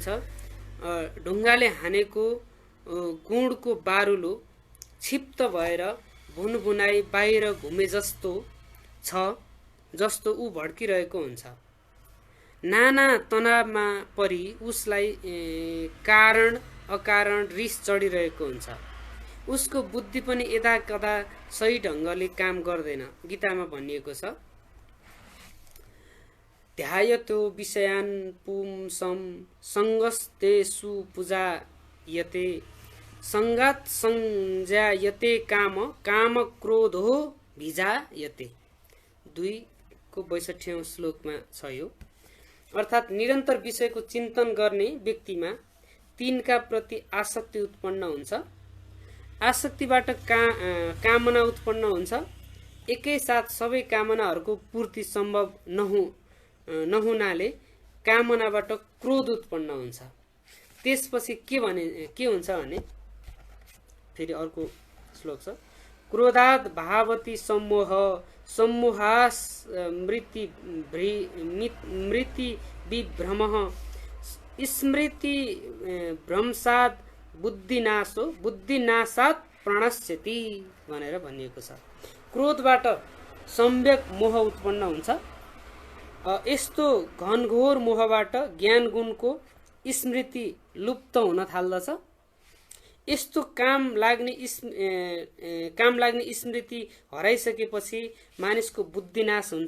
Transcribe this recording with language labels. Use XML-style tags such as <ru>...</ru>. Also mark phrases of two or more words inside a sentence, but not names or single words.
<ne>ढुङ्गाले हानेको गुडको बारुलो क्षिप्त भएर भुनभुनाई बाहिर घुमे जस्तो ऊ भड्किरहेको हुन्छ। नाना तनावमा परि उसलाई कारण अकारण रिस चढिरहेको हुन्छ। उसको बुद्धि पनि यदाकदा सही ढङ्गले काम गर्दैन। गीतामा भनिएको छ,</ne> <sa>ध्यायतो विषयान् पुंसं संगस्तेषु पूजायते संगात् संजायते काम क्रोधो भिजायते।</sa> <ne>2:62 श्लोकमा छ यो। अर्थात् निरन्तर विषयको चिन्तन गर्ने व्यक्तिमा तिनका प्रति आसक्ति उत्पन्न हुन्छ। आसक्तिबाट कामना उत्पन्न हुन्छ। एकैसाथ सबै कामनाहरूको पूर्ति सम्भव नहुनाले कामनाबाट क्रोध उत्पन्न हुन्छ। त्यसपछि के हुन्छ भने फेरि अर्को श्लोक छ,</ne> <sa>क्रोधात् भावति सम्मोह सम्मोहास् मृति विभ्रमः स्मृति भ्रंशात् बुद्धिनाशो बुद्धिनाशात् प्रणश्यति</sa> <ne>भनेर भनिएको छ। क्रोधबाट सम्यक मोह उत्पन्न हुन्छ। यस्तो घनघोर मोहबाट ज्ञान गुणको स्मृति लुप्त हुन थाल्दछ। यस्तो काम लाग्ने स्मृति हराइसकेपछि मानिसको बुद्धिनाश हुन्छ।</ne>